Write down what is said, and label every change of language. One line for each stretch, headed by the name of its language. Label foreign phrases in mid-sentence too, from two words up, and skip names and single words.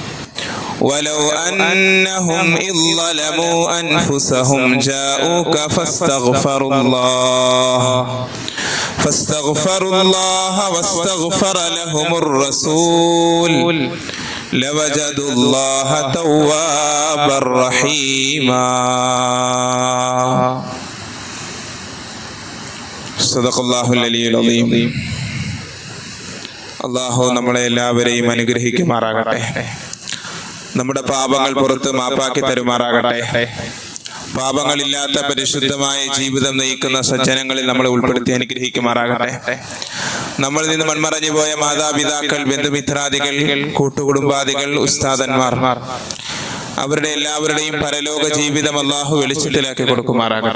Arabic: ولو أنهم إذ ظلموا أنفسهم جاءوك فاستغفروا الله واستغفر لهم الرسول لوجدوا الله توابا رحيما. صدق الله العلي العظيم.
Malayalam: അല്ലാഹു നമ്മളെ എല്ലാവരെയും അനുഗ്രഹിക്കുമാറാകട്ടെ. നമ്മുടെ പാപങ്ങൾ പുറത്ത് മാപ്പാക്കി തരുമാറാകട്ടെ. പാപങ്ങളില്ലാത്ത പരിശുദ്ധമായ ജീവിതം നയിക്കുന്ന സജ്ജനങ്ങളിൽ നമ്മളെ ഉൾപ്പെടുത്തി അനുഗ്രഹിക്കുമാറാകട്ടെ. നമ്മളിൽ നിന്ന് മൺമറഞ്ഞു പോയ മാതാപിതാക്കൾ, ബന്ധുമിത്രാദികൾ, കൂട്ടുകുടുംബാദികൾ, ഉസ്താദന്മാർ, അവരുടെ എല്ലാവരുടെയും പരലോക ജീവിതം അല്ലാഹു വെളിച്ചത്തിലാക്കി കൊടുക്കുമാറാകട്ടെ.